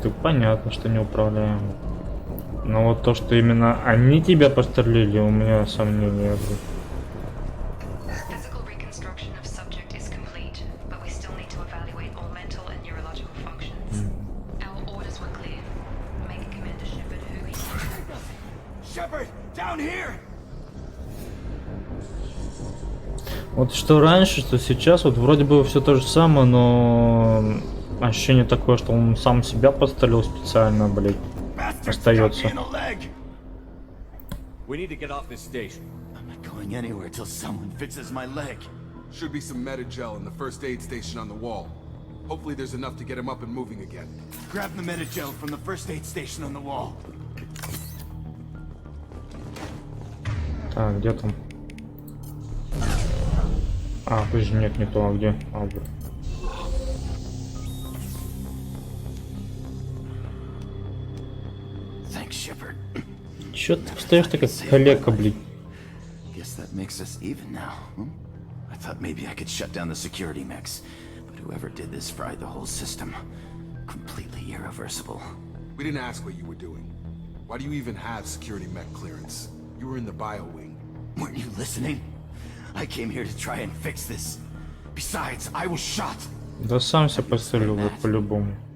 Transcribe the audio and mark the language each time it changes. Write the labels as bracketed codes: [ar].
[ru] Это понятно, что неуправляемо. Но вот то, что именно они тебя пострелили, у меня сомнения. [en] Physical reconstruction of subject is complete, but we still need to evaluate all mental and neurological functions. Our orders were clear. Make Commander Shepard who he— Shepard, down here! [ru] Вот что раньше, что сейчас, вот вроде бы все то же самое, но ощущение такое, что он сам себя подстрелил специально, блять, остается. [en] We need to get off this station. I'm not going anywhere till someone fixes my leg. Should be some medi-gel in the first aid station on the wall. Hopefully there's enough to get him up and moving again. Grab the medi-gel from the first aid station on the wall. [ru] Так, где там? А, подожди, нет, не то, а где? А, вот. [en] Thanks, Shepard. [ru] Чё ты встаешь такая калека, блин? [en] Guess that makes us even now. I thought maybe I could shut down the security mechs, but whoever did this fried the whole system. Completely irreversible. We didn't ask what you were doing. Why do you even have security mech clearance? You were in the bio wing. Weren't you listening? I came here to try and fix this. Besides, I was shot. [ru] Да сам себя подстрелил вот по-любому.